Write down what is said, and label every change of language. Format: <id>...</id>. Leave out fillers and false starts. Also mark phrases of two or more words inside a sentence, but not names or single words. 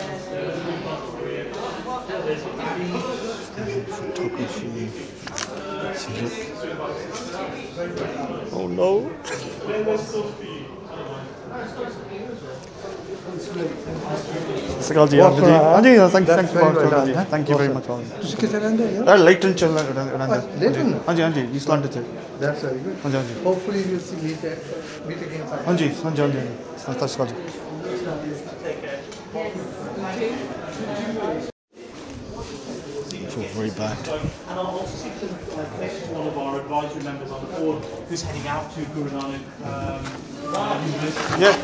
<en>Photography. Oh no. Thank you very much.</en> <hi>Leighton चल रहा है हाँ जी ईस्टलैंड से</hi> <en>That's very good.</en> <hi>हाँ जी</hi> <en>Hopefully we'll see meet again.</en> <hi>हाँ जी</hi> <en>I feel very bad. And I'll also seek to connect one of our advisory members on the board who's heading out to Guru Nanak University.</en>